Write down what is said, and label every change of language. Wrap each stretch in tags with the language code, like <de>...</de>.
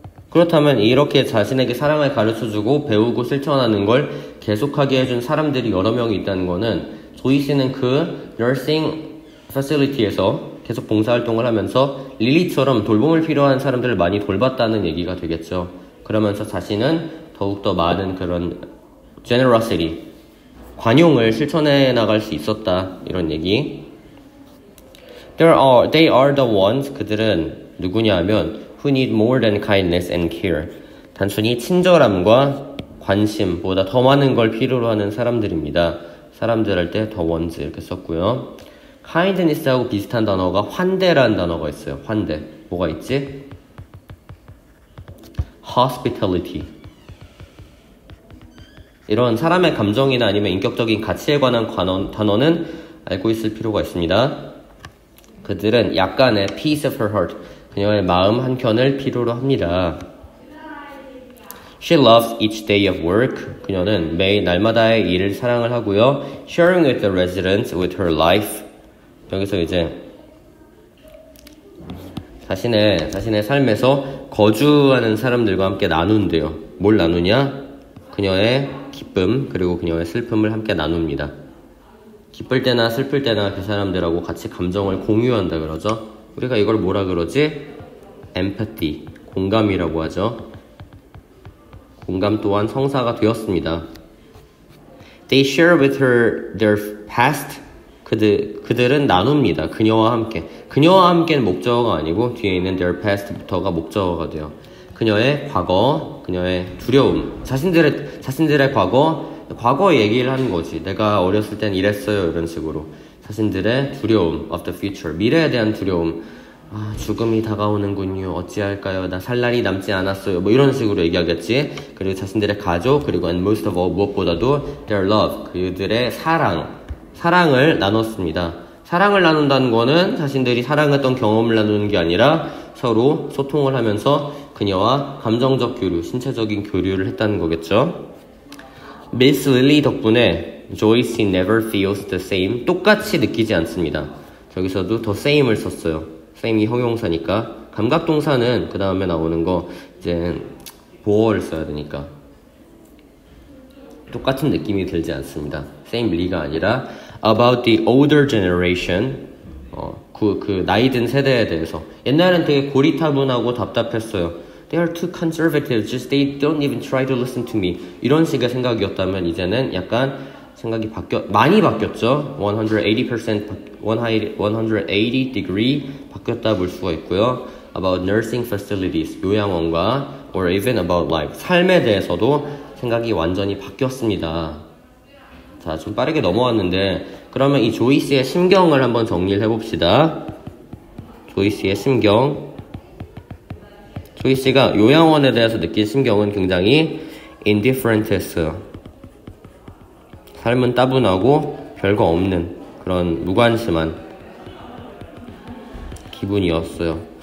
<ko>그렇다면 이렇게 자신에게 사랑을 가르쳐주고 배우고 실천하는 걸 계속하게 해준 사람들이 여러 명이 있다는 거는 조이씨는 그 nursing facility에서 계속 봉사활동을 하면서 릴리처럼 돌봄을 필요한 사람들을 많이 돌봤다는 얘기가 되겠죠. 그러면서 자신은 더욱더 많은 그런 generosity, 관용을 실천해 나갈 수 있었다. 이런 얘기.</ko> <en>They are the ones,</en> <ko>그들은 누구냐 하면</ko> <en>who need more than kindness and care.</en> <ko>단순히 친절함과 관심보다 더 많은 걸 필요로 하는 사람들입니다. 사람들 할 때 the ones 이렇게 썼고요. kindness하고 비슷한 단어가 환대라는 단어가 있어요. 환대. 뭐가 있지?</ko> <en>hospitality.</en> <ko>이런 사람의 감정이나 아니면 인격적인 가치에 관한 단어는 알고 있을 필요가 있습니다. 그들은 약간의</ko> <en>peace of her heart,</en> <ko>그녀의 마음 한켠을 필요로 합니다.</ko> <en>She loves each day of work.</en> <ko>그녀는 매일 날마다의 일을 사랑을 하고요.</ko> <en>Sharing with the residents with her life.</en> <ko>여기서 이제 자신의 삶에서 거주하는 사람들과 함께 나눈대요. 뭘 나누냐? 그녀의 기쁨 그리고 그녀의 슬픔을 함께 나눕니다. 기쁠 때나 슬플 때나 그 사람들하고 같이 감정을 공유한다 그러죠. 우리가 이걸 뭐라 그러지? empathy, 공감이라고 하죠. 공감 또한 성사가 되었습니다.</ko> <en>They share with her their past.</en> <ko>그들은 나눕니다. 그녀와 함께. 그녀와 함께는 목적어가 아니고 뒤에 있는 their past부터가 목적어가 돼요. 그녀의 과거, 그녀의 두려움, 자신들의 과거 얘기를 하는 거지. 내가 어렸을 땐 이랬어요. 이런 식으로. 자신들의 두려움</ko> <en>of the future,</en> <ko>미래에 대한 두려움. 죽음이 다가오는군요. 어찌할까요? 나 살 날이 남지 않았어요. 뭐 이런 식으로 얘기하겠지. 그리고 자신들의 가족, 그리고</ko> <en>and most of all,</en> <ko>무엇보다도</ko> <en>their love,</en> <ko>그들의 사랑을 나눴습니다. 사랑을 나눈다는 거는 자신들이 사랑했던 경험을 나누는 게 아니라 서로 소통을 하면서 그녀와 감정적 교류, 신체적인 교류를 했다는 거겠죠.</ko> <en>Miss Lily 덕분에 Joyce never feels the same.</en> <ko>똑같이 느끼지 않습니다. 저기서도 the same을 썼어요. same이 형용사니까. 감각동사는 그 다음에 나오는 거 이제 보어를 써야 되니까 똑같은 느낌이 들지 않습니다.</ko> <en>samely가 아니라 about the older generation.</en> <ko>그 나이 든 세대에 대해서. 옛날엔 되게 고리타분하고 답답했어요.</ko> <en>They are too conservative. Just they don't even try to listen to me.</en> <ko>이런 식의 생각이었다면 이제는 약간 생각이 많이 바뀌었죠. 180 degree 바뀌었다 볼 수가 있고요.</ko> <en>About nursing facilities, 요양원과 or even about life,</en> <ko>삶에 대해서도 생각이 완전히 바뀌었습니다. 자, 좀 빠르게 넘어왔는데 그러면 이 조이스의 심경을 한번 정리를 해봅시다. 조이스의 심경. 조이스가 요양원에 대해서 느낀 심경은 굉장히 indifferent했어요. 삶은 따분하고 별거 없는 그런 무관심한 기분이었어요.</ko>